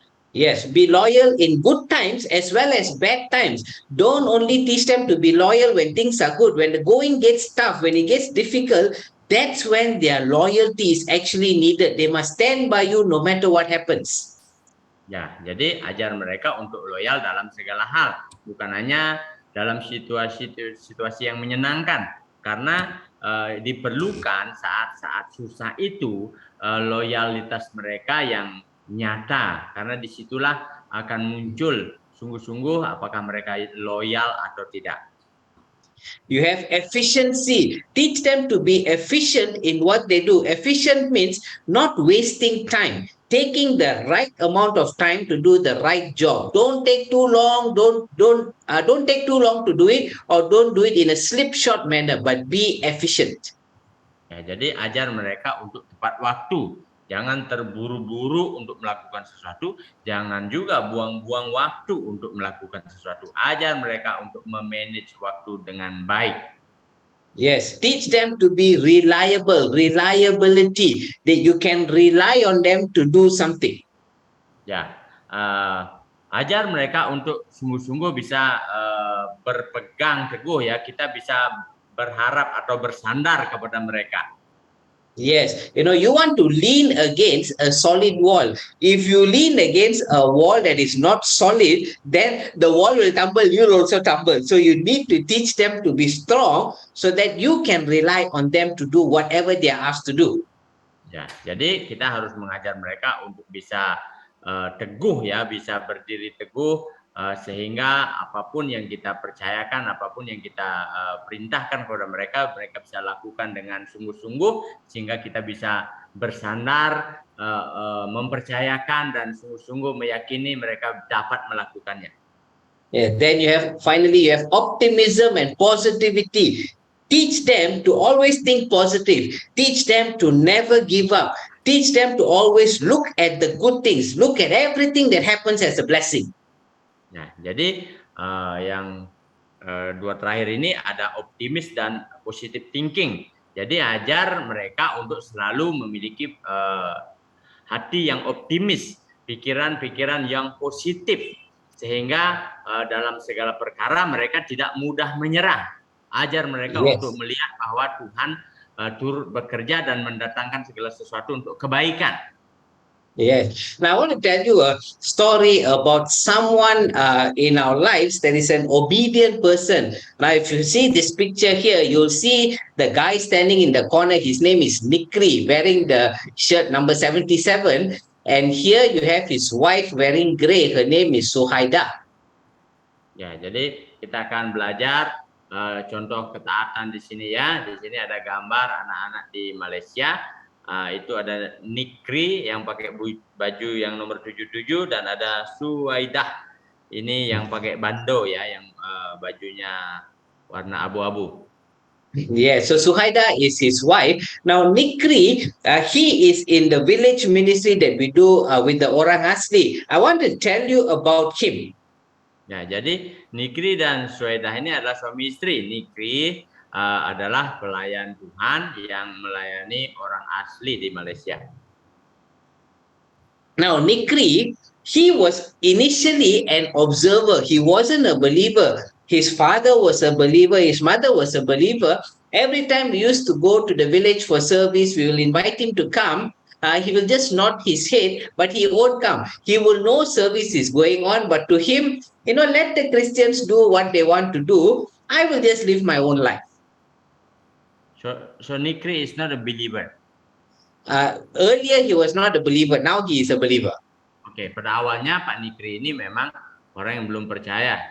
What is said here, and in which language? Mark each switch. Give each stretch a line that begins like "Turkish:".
English: Yes, be loyal in good times as well as bad times. Don't only teach them to be loyal when things are good. When the going gets tough, when it gets difficult, that's when their loyalty is actually needed. They must stand by you no matter what happens.
Indonesian: Ya, jadi ajar mereka untuk loyal dalam segala hal, bukan hanya dalam situasi yang menyenangkan, karena diperlukan saat-saat susah itu loyalitas mereka yang nyata, karena disitulah akan muncul sungguh-sungguh apakah mereka loyal atau tidak.
English: You have efficiency. Teach them to be efficient in what they do. Efficient means not wasting time, taking the right amount of time to do the right job. Don't take too long. Don't take too long to do it, or don't do it in a slipshod manner. But be efficient.
Indonesian: Ya, jadi ajar mereka untuk tepat waktu. Jangan terburu-buru untuk melakukan sesuatu, jangan juga buang-buang waktu untuk melakukan sesuatu. Ajar mereka untuk memanage waktu dengan baik.
English: Yes, teach them to be reliable, reliability, that you can rely on them to do something.
Indonesian: Ya, ajar mereka untuk sungguh-sungguh bisa berpegang teguh ya. Kita bisa berharap atau bersandar kepada mereka.
English: Yes, you want to lean against a solid wall. If you lean against a wall that is not solid, then the wall will tumble, you'll also tumble. So you need to teach them to be strong so that you can rely on them to do whatever they are asked to do.
Indonesian: Ya, jadi kita harus mengajar mereka untuk bisa teguh ya, bisa berdiri teguh sehingga apapun yang kita percayakan, apapun yang kita perintahkan kepada mereka, mereka bisa lakukan dengan sungguh-sungguh sehingga kita bisa bersandar, mempercayakan dan sungguh-sungguh meyakini mereka dapat melakukannya.
English: Yeah, then you have optimism and positivity. Teach them to always think positive. Teach them to never give up. Teach them to always look at the good things. Look at everything that happens as a blessing.
Indonesian: Nah, jadi yang dua terakhir ini ada optimis dan
English: positive thinking.
Indonesian: Jadi ajar mereka untuk selalu memiliki hati yang optimis, pikiran-pikiran yang positif, sehingga dalam segala perkara mereka tidak mudah menyerah. Ajar mereka untuk melihat bahwa Tuhan turut bekerja dan mendatangkan segala sesuatu untuk kebaikan.
English: Yes. Now I want to tell you a story about someone in our lives that is an obedient person. Now, if you see this picture here, you'll see the guy standing in the corner. His name is Nikri, wearing the shirt number 77. And here you have his wife wearing gray. Her name is Suhaida.
Indonesian: Ya, jadi kita akan belajar contoh ketaatan di sini ya. Di sini ada gambar anak-anak di Malaysia. Itu ada Nikri yang pakai baju yang nomor 77 dan ada Suwaidah ini yang pakai bando ya, yang bajunya warna abu-abu.
English: Yeah, so Suhaida is his wife. Now Nikri, he is in the village ministry that we do with the Orang Asli. I want to tell you about him.
Indonesian: Ya, jadi Nikri dan Suwaidah ini adalah suami istri. Nikri adalah pelayan Tuhan yang melayani orang asli di Malaysia.
English: Now, Nikri, he was initially an observer. He wasn't a believer. His father was a believer. His mother was a believer. Every time we used to go to the village for service, we will invite him to come. He will just nod his head, but he won't come. He will know service is going on, but to him, let the Christians do what they want to do. I will just live my own life. So Nikri is not a believer. Earlier he was not a believer. Now he is a believer.
Indonesian: Oke, pada awalnya Pak Nikri ini memang orang yang belum percaya.